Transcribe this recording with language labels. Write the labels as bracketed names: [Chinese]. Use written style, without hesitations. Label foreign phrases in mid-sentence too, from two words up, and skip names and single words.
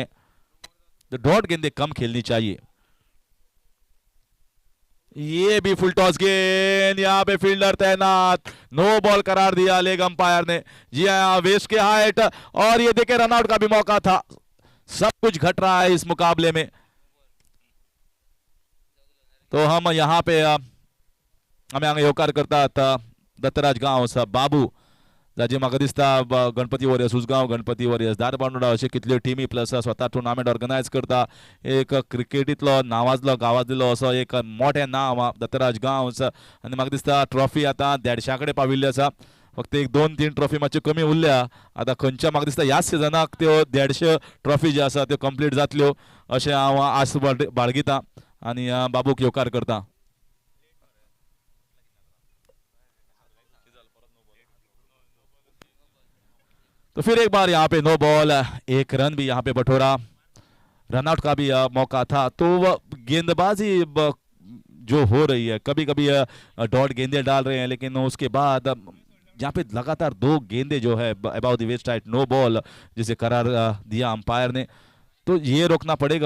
[Hindi] तो डॉट गेंदें कम खेलनी चाहिए। ये भी [English] full toss [Hindi] गेंद, यहाँ पे फील्डर तैनात, [English] no ball [Hindi] करार दिया लेग अंपायर ने। जी हाँ [English] waist ke height, [Hindi] और ये देखे रनआउट का भी मौका था। सब कुछ घट रहा है इस मुकाबले में। तो हम यहाँ पे हमें [Konkani] आगे होकार करता था दत्तराज गांव सब बाबू जाचे म्हाका दिसता गणपती वॉरियर्स उसगांव, गणपती वॉरियर्स दारबांदोडा अशे कितल्यो टीमी प्लस स्वता [English] tournament organize [Konkani] करता। एक क्रिकेटींतलो नावाजलो गांवांतलो असो एक मोठें नांव दत्तराज गांवस, आनी म्हाका दिसता ट्रॉफी आतां 150 कडेन पाविल्ली आसा, फक्त एक 2-3 ट्रॉफी मातश्यो कमी उरल्या। आतां खंयच्या म्हाका दिसता ह्याच सिजनाक त्यो 150 ट्रॉफी ज्यो आसा त्यो कंप्लीट जातल्यो अशें हांव आस बाळगितां आनी बाबूक येवकार करतां। [Hindi] तो फिर एक बार यहाँ पे [English] no ball, [Hindi] एक रन भी यहाँ पे बटोरा, रनआउट का भी मौका था। तो गेंदबाजी जो हो रही है, कभी कभी डॉट गेंदे डाल रहे हैं, लेकिन उसके बाद यहाँ पे लगातार दो गेंदे जो है [English] about the waist height no ball [Hindi] जिसे करार दिया अंपायर ने, तो ये रोकना पड़ेगा।